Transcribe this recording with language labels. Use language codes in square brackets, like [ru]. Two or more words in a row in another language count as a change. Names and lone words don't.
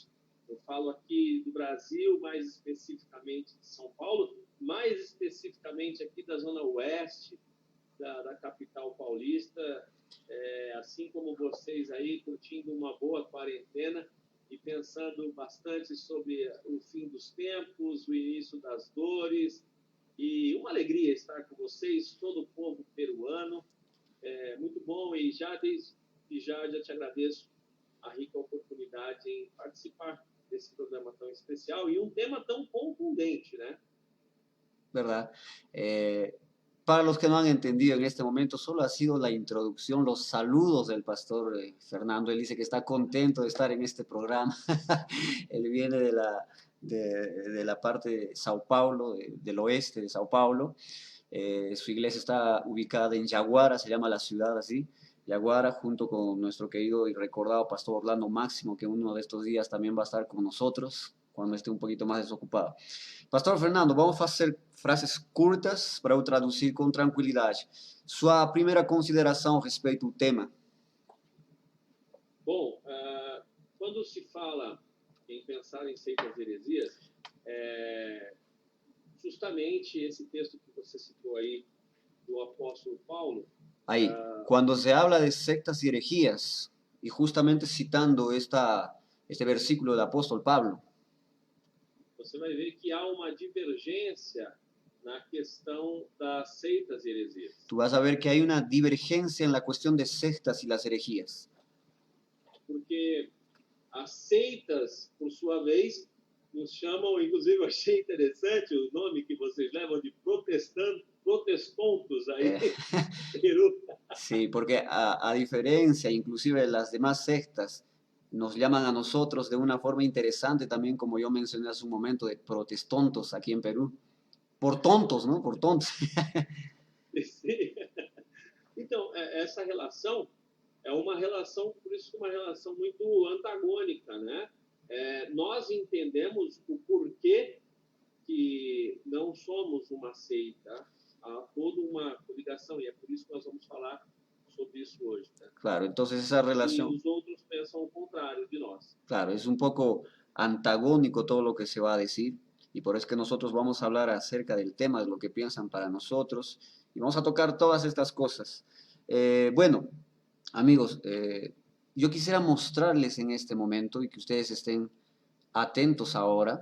[pt] Eu falo aqui do Brasil, mais especificamente de São Paulo, mais especificamente aqui da Zona Oeste, da capital paulista, assim como vocês aí, curtindo uma boa quarentena e pensando bastante sobre o fim dos tempos, o início das dores, e uma alegria estar com vocês, todo o povo peruano. Muito bom, e já te agradeço a rica oportunidade em participar desse programa tão especial [es] y un tema tan contundente, ¿no? ¿Verdad? Para los que no han entendido en este momento, solo ha sido la introducción, los saludos del pastor Fernando. Él dice que está contento de estar en este programa. Él viene de la parte de Sao Paulo, del oeste de Sao Paulo. Su iglesia está ubicada en Yaguara, se llama la ciudad así. Yaguara, junto con nuestro querido y recordado pastor Orlando Máximo, que uno de estos días también va a estar con nosotros cuando esté un poquito más desocupado. [pt] Pastor Fernando, [es] vamos a hacer [pt] frases curtas para eu traduzir com tranquilidade. Sua primeira consideração a respeito do tema? Bom, quando se fala em pensar em seitas e heresias, justamente esse texto que você citou aí do apóstolo Paulo. [es] Ahí, cuando se habla de sectas y herejías, y justamente citando este versículo del apóstol Pablo, [pt] você vai ver que há uma divergência na questão das seitas e heresias. [es] tú vas a ver que hay una divergencia en la cuestión de sectas y las herejías. [pt] Porque as seitas, por sua vez, nos chamam, inclusive eu achei interessante o nome que vocês levam de protestontos aí em Peru. [es] Sí, porque a diferencia inclusive de las demás sectas, nos llaman a nosotros de una forma interesante también, como yo mencioné hace un momento, de protestontos aquí en Perú. Por tontos, ¿no? Por tontos. [pt] Sim. Então, essa relação é uma relação, por isso, uma relação muito antagônica, né? Nós entendemos o porquê que não somos uma seita, há toda uma coligação, e é por isso que nós vamos falar sobre isso hoje. Né? [es] Claro, entonces esa relación... [pt] E os outros pensam o contrário de nós. [es] Claro, es un poco antagónico todo lo que se va a decir, y por eso es que nosotros vamos a hablar acerca del tema, de lo que piensan para nosotros, Y vamos a tocar todas estas cosas. Bueno, amigos, yo quisiera mostrarles en este momento y que ustedes estén atentos ahora.